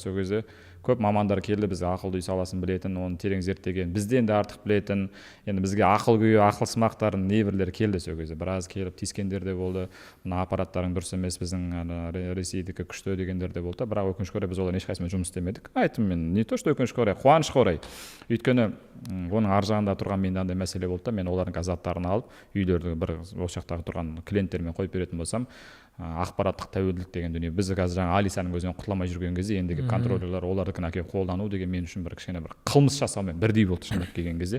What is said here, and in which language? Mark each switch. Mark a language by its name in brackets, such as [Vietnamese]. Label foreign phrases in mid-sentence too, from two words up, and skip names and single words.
[Kazakh] Сол кезде көп мамандар келді, бізге ақылды үй саласын білетін, оны терең зерттеген, бізден де артық білетін, енді бізге ақыл күйі, ақыл сымақтарын небірлер келді сол кезде. Біраз келіп тиіскендер де болды. Мына аппараттарың дұрыс емес, біздің Ресейдікі күшті дегендер де болды. Бірақ өкінішке орай біз олардың ешқайсысымен жұмыс істемедік. Айттым мен, [Russian] не то что [Kazakh] өкінішке орай, қуанышқа орай. Өйткені оның ар жағында тұрған менде андай мәселе болды да, мен олардың заттарын алып, үйлерді бір осы жақтағы тұрған клиенттермен қойып беретін болсам, ақпараттық тәуелділік деген дүние. Біз қазір жаңа Алисаның өзінен құтыламай жүрген кезде ендігі контроллерлер олардікін әкеліп қолдану деген мен үшін бір кішкене бір қылмыс жасаумен бірдей болды шындап келген кезде.